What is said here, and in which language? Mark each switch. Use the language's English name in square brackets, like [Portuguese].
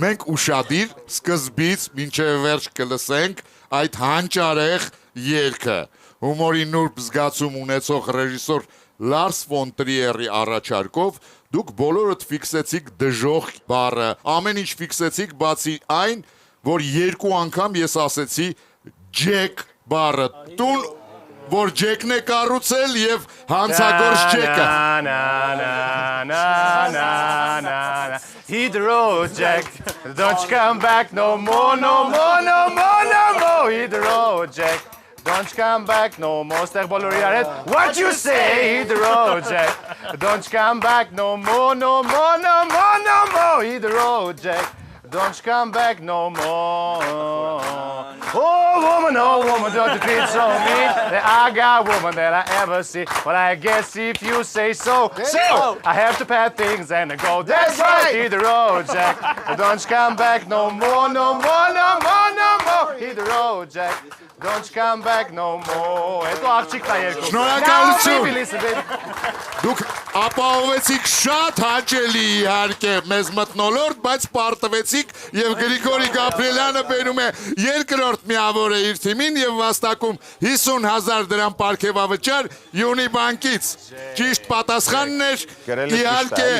[Armenian] Մենք ուշադիր սկզբից մինչև վերջ կլսենք այդ հանճարեղ երգը։ Հումորի նուրբ զգացում ունեցող ռեժիսոր Լարս ֆոն Տրիերի առաջարկով դուք բոլորդ ֆիքսեցիք դժոխք բառը։ Ամեն ինչ ֆիքսեցիք բացի այն, որ երկու անգամ ես ասեցի Ջեք բառը։ Տուն, որ Ջեկն է կառուցել եւ հանցագործ Ջեկը։ [English] Hit the road, Jack. Don't you come back no more, no more, no more, no more. Hit the road, Jack. Don't you come back no more. Stեղ բոլորի արդ. What you say? Hit the road, Jack. Don't you come back no more, no more, no more, no more. Hit the road, Jack. Don't you come back no more. Oh woman, don't you treat so mean. That I got woman that I ever see. But I guess if you say so, so I have to pack things and go. That's right. Hit the road, Jack. Don't you come back no more, no more, no more, no more. Hit the road, Jack. Don't you come back no more. [Armenian] Հետո աղջիկն է երկու։ Շնորհակալություն։ Դուք ապահովեցիք շատ հաճելի իհարկե մեզ մթնոլորտ, բայց պարտվեցիք եւ Գրիգորի Գաբրիելյանը բերում է երկրորդ միավորը իր թիմին եւ վաստակում 50,000 դրամ պարգևավճար Յունիբանկից։ Ճիշտ պատասխանն էր իհարկե